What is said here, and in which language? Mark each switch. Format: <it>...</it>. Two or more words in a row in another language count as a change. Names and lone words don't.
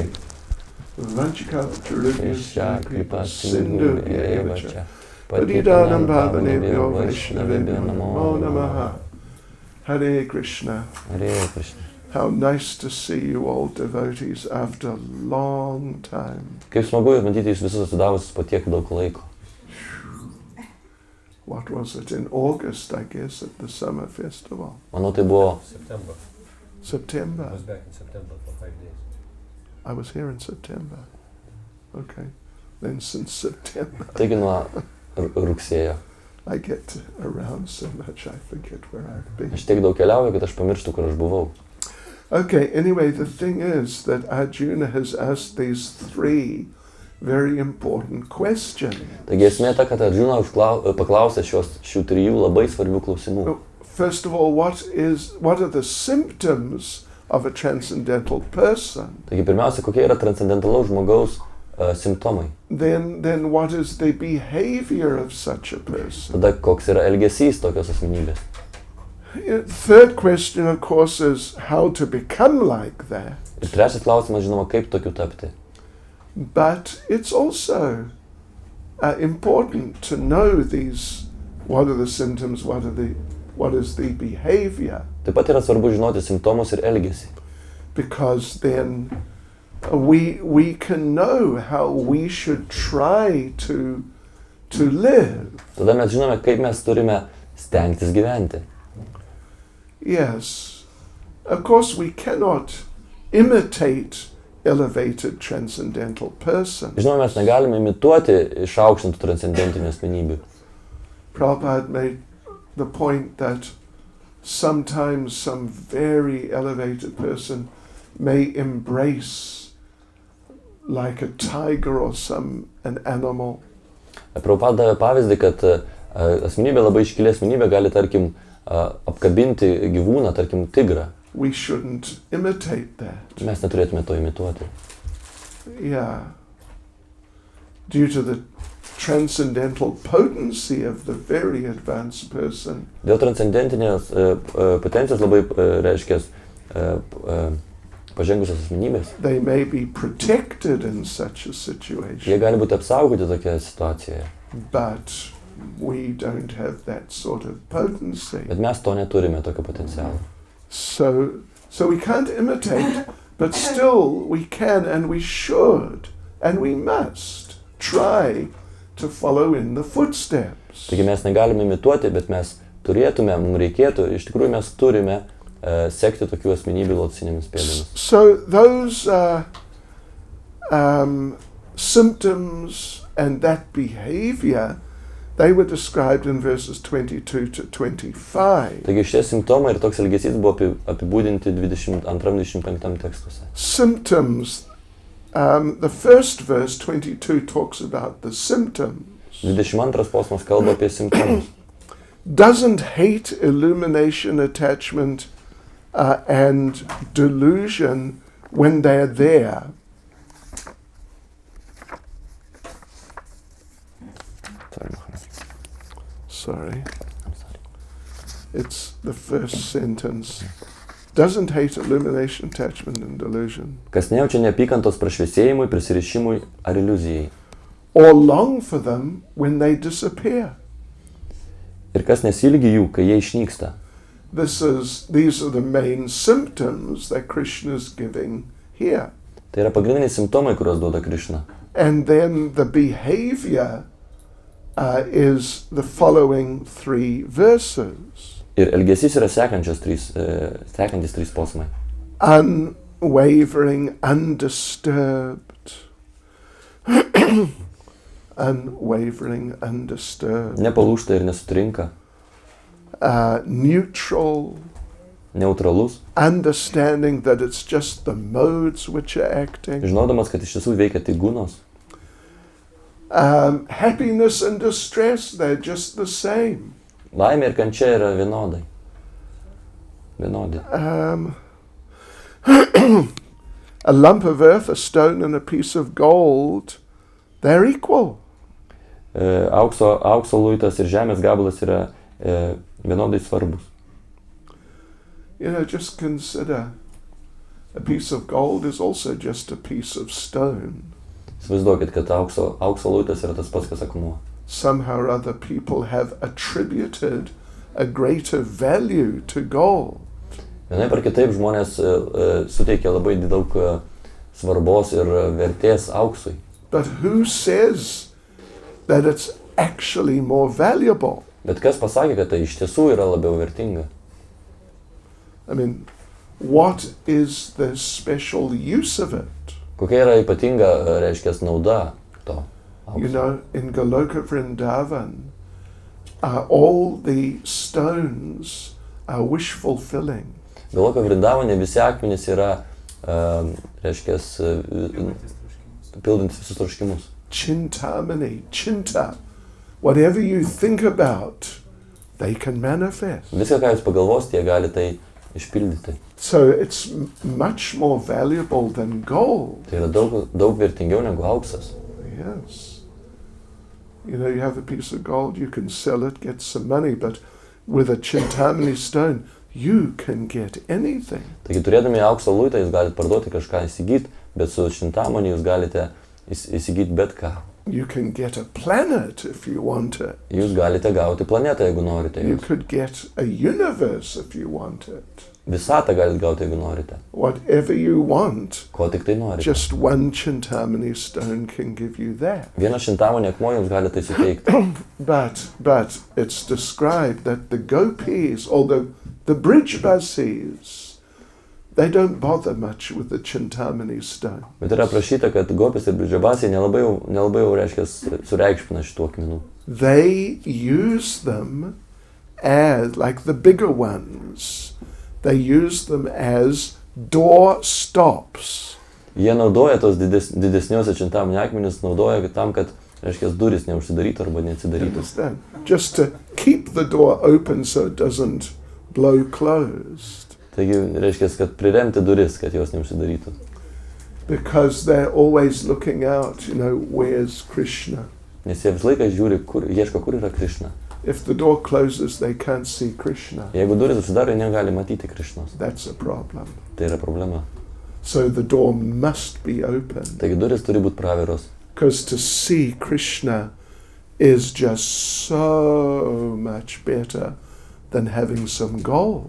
<sa>वाञ्छाकल्पतरुभ्यश्च कृपा सिन्धु एव च, पतितानां पावनेभ्यो वैष्णवेभ्यो नमो नमः. Hare Krishna. Hare Krishna.</sa> <en>How nice to see you all devotees after a long time.</en> <lt>Kaip smagu matyti jūs visus atsidavusius po tiek daug laiko.</lt> <en>What was it, in August, I guess, at the summer festival?</en> <lt>Manau, tai buvo</lt> <en>September. I was back in September for 5 days. I was here in September. Okay. Then since September,</en> <lt>Taigi nuo rugsėjo.</lt> <en>I get around so much I forget where I've been.</en> <lt>Aš tiek daug keliauju, kad aš pamirštu, kur aš buvau.</lt> <en>Okay, anyway, the thing is that Arjuna has asked these 3 very important questions.</en> <lt>Taigi esmė ta, kad Arjuna paklausė šių 3 labai svarbių klausimų.</lt> <en>First of all, what are the symptoms of a transcendental person?</en> <lt>Taigi pirmiausia, kokie yra transcendentalaus žmogaus simptomai.</lt> <en>Then what is the behavior of such a person?</en> <lt>Tada koks yra elgesys tokios asmenybės.</lt> <en>Third question, of course, is how to become like that.</en> <lt>Ir trečias klausimas, žinoma, kaip tokiu tapti.</lt> <en>But it's also important to know what are the symptoms, what is the behavior.</en> <lt>Taip pat yra svarbu žinoti simptomus ir elgesį.</lt> <en>Because then we can know how we should try to live.</en> <lt>Tada mes žinome, kaip mes turime stengtis gyventi.</lt> <en>Yes. Of course, we cannot imitate elevated transcendental person.</en> <lt>Žinoma, mes negalime imituoti išaukštintų transcendentinių asmenybių.</lt> <en>Prabhupada made the point that sometimes some very elevated person may embrace like a tiger or an animal.</en> <lt>Prabhupada davė pavyzdį, kad asmenybė, labai iškili asmenybė gali, tarkim, apkabinti gyvūną, tarkim, tigrą.</lt> <en>We shouldn't imitate that.</en> <lt>Mes neturėtume to imituoti.</lt> <en>Yeah. due to the transcendental potency of the very advanced person,</en> <lt>Dėl transcendentinės potencijos labai reiškia pažengusios asmenybės.</lt> <en>they may be protected in such a situation.</en> <lt>Jie gali būti apsaugoti tokioje situacijoje.</lt> <en>But we don't have that sort of potency.</en> <lt>Bet mes to neturime, tokio potencialo.</lt> <en>So we can't imitate, but still we can and we should and we must try to follow in the footsteps.</en> <lt>Taigi mes negalime imituoti, bet mes turėtume, mums reikėtų, iš tikrųjų mes turime sekti tokių asmenybių lotusinėmis pėdomis.</lt> <en>So those symptoms and that behavior, they were described in verses 22 to 25.</en> <lt>Taigi šie simptomai ir toks elgesys buvo apibūdinti 22-25 tekstuose.</lt> <en>Symptoms, the first verse 22 talks about the symptoms.</en> <lt>22 posmas kalba apie simptomus.</lt> <en>Doesn't hate, illumination, attachment, and delusion when they're there. Sorry. It's the first sentence. Doesn't hate, illumination, attachment, and delusion.</en> <lt>Kas nejaučia neapykantos prašviesėjimui, prisirišimui ar iliuzijai.</lt> <en>Or long for them when they disappear.</en> <lt>Ir kas nesilgi jų, kai jie išnyksta.</lt> <en>These are the main symptoms that Krishna is giving here.</en> <lt>Tai yra pagrindiniai simptomai, kuriuos duoda Krišna.</lt> <en>And then the behavior is the following 3 verses.</en> <lt>Ir elgesys yra sekantis 3 posmai.</lt> <en>Unwavering, undisturbed. Unwavering, undisturbed.</en> <lt>Nepalūžta ir nesutrinka.</lt> <en>Neutral.</en> <lt>Neutralus.</lt> <en>Understanding that it's just the modes which are acting.</en> <lt>Žinodamas, kad iš tiesų veikia tik gūnos.</lt> <en>Happiness and distress, they're just the same.</en> <lt>Laimė ir kančia yra vienodai. Vienodi.</lt> <en>A lump of earth, a stone and a piece of gold, they're equal.</en> <lt>Aukso luitas ir žemės gabalas yra vienodai svarbus.</lt> <en>You know, just consider a piece of gold is also just a piece of stone.</en> <lt>Įsivaizduokit, kad aukso luitas yra tas pats, kas akmuo.</lt> <en>Somehow or other people have attributed a greater value to gold.</en> <lt>Vienaip ar kitaip žmonės suteikia labai daug svarbos ir vertės auksui.</lt> <en>But who says that it's actually more valuable?</en> <lt>Bet kas pasakė, kad tai iš tiesų yra labiau vertinga?</lt> <en>I mean, what is the special use of it?</en> <lt>Kokia yra ypatinga, reiškia, nauda to aukso?</lt> <en>You know, in Goloka Vrindavan, all the stones are wish fulfilling.</en> <lt>Goloka Vrindavane visi akmenys yra, reiškia, pildantis visus troškimus.</lt> <en>Chintamani, chinta, whatever you think about, they can manifest.</en> <lt>Viską, ką jūs pagalvosite, jie gali tai išpildyti.</lt> <en>So it's much more valuable than gold.</en> <lt>Tai yra daug vertingiau negu auksas.</lt> <en>Yes. You know, you have a piece of gold, you can sell it, get some money, but with a chintamani stone, you can get anything.</en> <lt>Taigi turėdami aukso luitą, jūs galite parduoti kažką įsigyti, bet su šintamani jūs galite įsigyti bet ką.</lt> <en>You can get a planet if you want it.</en> <lt>Jūs galite gauti planetą, jeigu norite.</lt> <en>You could get a universe if you want it.</en> <lt>Visatą galite gauti, jeigu norite.</lt> <en>Whatever you want,</en> <lt>Ko tik tai norite.</lt> <en>just one chintamani stone can give you that.</en> <lt>Vieną šintamonį akmuo jums gali tai suteikti.</lt> <en>But it's described that the gopis, or the Brijbasis, they don't bother much with the chintamani stone.</en> <lt>Bet yra aprašyta, kad gopis ir bridžabasiai nelabai jau reiškia sureikšmina šitų akmenų.</lt> <en>They use them as, like the bigger ones, they use them as door stops.</en> <lt>Jie naudoja tos didesniuose šintamonį akmenis, naudoja tam, kad, reiškia, durys neužsidarytų arba neatsidarytų.</lt> <en>Understand? Just to keep the door open so it doesn't blow closed.</en> <lt>Taigi, reiškia, kad priremti duris, kad jos neužsidarytų.</lt> <en>because they're always looking out, where's Krishna?</en> <lt>Nes jie visą laiką žiūri, ieško, kur yra Krišna.</lt> <en>If the door closes, they can't see Krishna.</en> <lt>Jeigu durys užsidaro, jie negali matyti Krišnos.</lt> <en>That's a problem.</en> <lt>Tai yra problema.</lt> <en>So the door must be open.</en> <lt>Taigi durys turi būti praviros.</lt> <en>Because to see Krishna is just so much better than having some gold.</en>